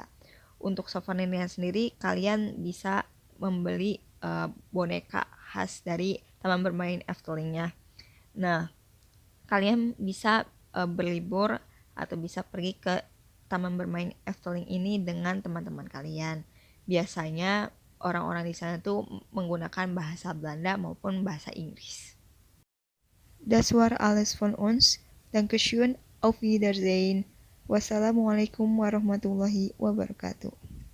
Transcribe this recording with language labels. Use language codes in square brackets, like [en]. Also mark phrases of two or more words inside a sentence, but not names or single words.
[id] Untuk souvenirnya sendiri kalian bisa membeli boneka khas dari taman bermain Eftelingnya. Nah, kalian bisa berlibur atau bisa pergi ke taman bermain Efteling ini dengan teman-teman kalian. Biasanya orang-orang di sana tuh menggunakan bahasa Belanda maupun bahasa Inggris. [de] Das war alles von uns. Dankeschön, auf Wiedersehen. [ar] والسلام عليكم ورحمة الله وبركاته.